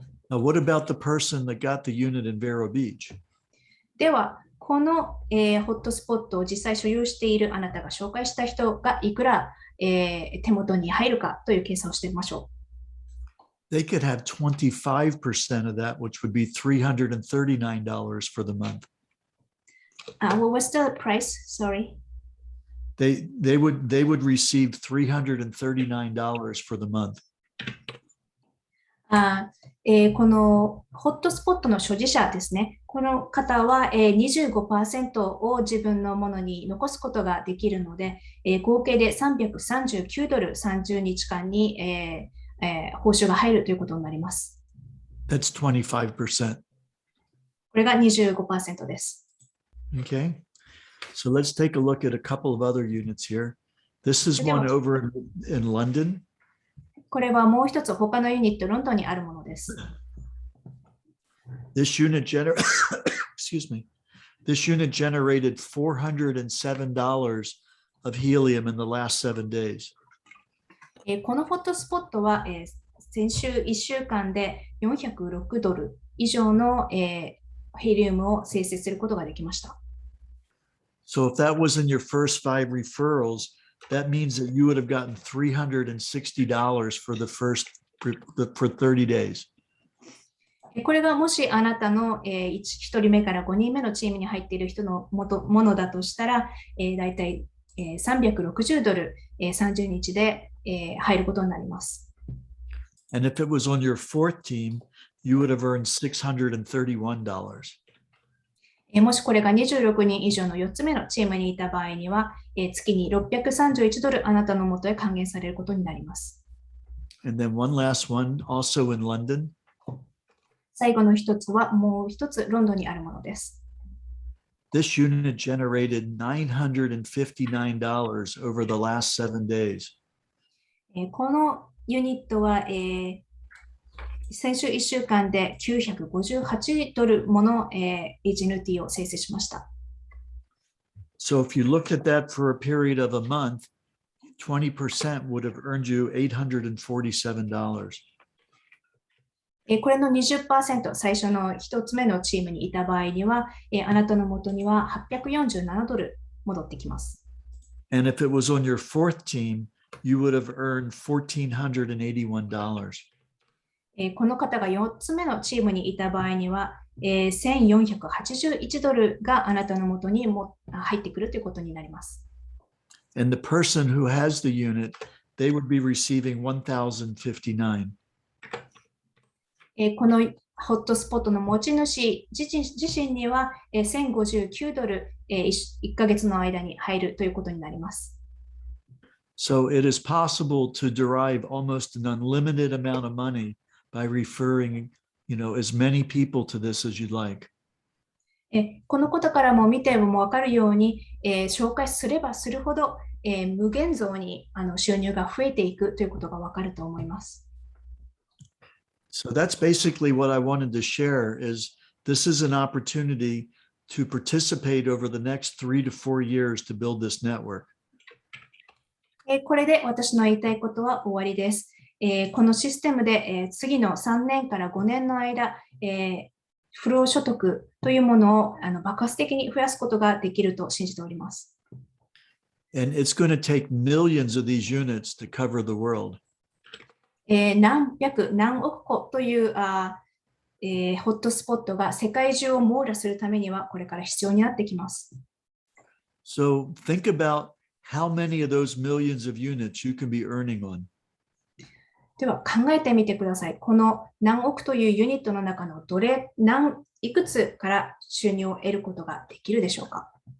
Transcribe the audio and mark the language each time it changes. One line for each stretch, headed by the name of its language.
English: Now, what about the person that got the unit in Vero Beach?
Japanese: では、この、ホットスポットを実際所有しているあなたが紹介した人がいくら、手元に入るかという計算をしてみましょう。
English: They could have 25% of that, which would be $339 for the month. What was the price? Sorry. They would receive $339 for the month.
Japanese: このホットスポットの所持者ですね。この方は 25% を自分のものに残すことができるので、合計で339ドル30日間に、報酬が入るということになります。
English: That's 25%.
Japanese: これが 25% です。
English: Okay. So let's take a look at a couple of other units here. This is one over in London.
Japanese: これはもう一つ他のユニット、ロンドンにあるものです。
English: This unit excuse me. This unit generated $407 of helium in the last 7 days.
Japanese: このホットスポットは、先週1週間で406ドル以上の、ヘリウムを生成することができました。
English: So if that was in your first 5 referrals, that means that you would have gotten $360 for for 30 days.
Japanese: これがもしあなたの1人目から5人目のチームに入っている人のものだとしたら、だいたい360ドル30日で入ることになります。
English: And if it was on your 4th team, you would have earned $631.
Japanese: もしこれが26人以上の4つ目のチームにいた場合には、月に631ドルあなたの元へ還元されることになります。
English: And then one last one, also in London.
Japanese: 最後の一つはもう一つロンドンにあるものです。
English: This unit generated $959 over the last 7 days.
Japanese: このユニットは、先週1週間で$958もの、HNT を生成しました。
English: So if you looked at that for a period of a month, 20% would have earned you $847.
Japanese: これの 20% 最初の一つ目のチームにいた場合には、あなたの元には$847戻ってきます。
English: And if it was on your fourth team, you would have earned $1,481.
Japanese: この方が4つ目のチームにいた場合には、$1,481があなたの元にも入ってくるということになります。
English: And the person who has the unit, they would be receiving $1,059.
Japanese: このホットスポットの持ち主自身には$1,059、1ヶ月の間に入るということになります。
English: So it is possible to derive almost an unlimited amount of money by referring, as many people to this as you'd like.
Japanese: このことからも見ても分かるように、紹介すればするほど、無限増に収入が増えていくということが分かると思います。
English: So that's basically what I wanted to share is this is an opportunity to participate over the next 3 to 4 years to build this network.
Japanese: これで私の言いたいことは終わりです。このシステムで、次の3年から5年の間、不労所得というものを爆発的に増やすことができると信じております。
English: And it's going to take millions of these units to cover the world.
Japanese: 何百何億個というホットスポットが世界中を網羅するためにはこれから必要になってきます。
English: So think about how many of those millions of units you can be earning on.
Japanese: では考えてみてください。この何億というユニットの中のいくつから収入を得ることができるでしょうか。